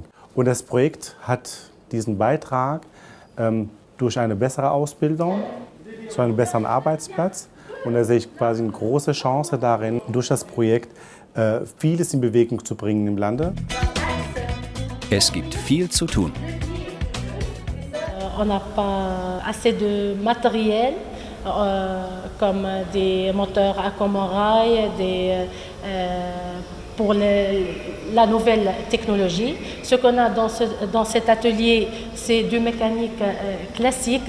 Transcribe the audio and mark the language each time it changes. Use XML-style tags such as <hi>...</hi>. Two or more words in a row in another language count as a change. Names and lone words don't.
<de>Und das Projekt hat diesen Beitrag durch eine bessere Ausbildung zu einem besseren Arbeitsplatz. Und da sehe ich quasi eine große Chance darin, durch das Projekt vieles in Bewegung zu bringen im Lande. Es gibt viel zu tun.</de> <fr>On n'a pas assez de matériel, comme des moteurs à command-rail, pour la nouvelle technologie. Ce qu'on a dans cet atelier, c'est du mécanique classique.</fr>